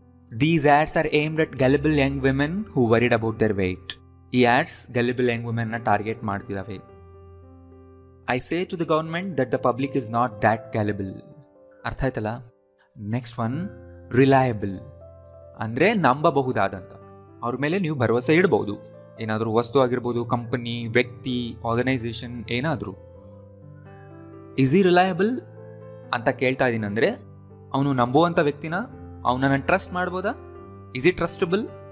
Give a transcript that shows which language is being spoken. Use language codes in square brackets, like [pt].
[en] These ads are aimed at gullible young women who worried about their weight. [kn] ಈ ads [en] gullible young women [kn] ನ target ಮಾಡ್ತಿದ್ದಾವೆ. [en] I say to the government that the public is not that gullible. [kn] ಅರ್ಥ ಆಯ್ತಲ್ಲ? [en] next one reliable, [kn] ಅಂದರೆ ನಂಬಬಹುದಾದಂಥ, ಅವ್ರ ಮೇಲೆ ನೀವು ಭರವಸೆ ಇಡ್ಬೋದು. ಏನಾದರೂ ವಸ್ತು ಆಗಿರ್ಬೋದು, ಕಂಪನಿ, ವ್ಯಕ್ತಿ, ಆರ್ಗನೈಸೇಷನ್, ಏನಾದರೂ. [en] is ಈ reliable [kn] ಅಂತ ಕೇಳ್ತಾ ಇದ್ದೀನಿ. ಅಂದರೆ ಅವನು ನಂಬುವಂಥ ವ್ಯಕ್ತಿನ, ಅವನನ್ನು ಟ್ರಸ್ಟ್ ಮಾಡ್ಬೋದಾ? [en] Is it trustable?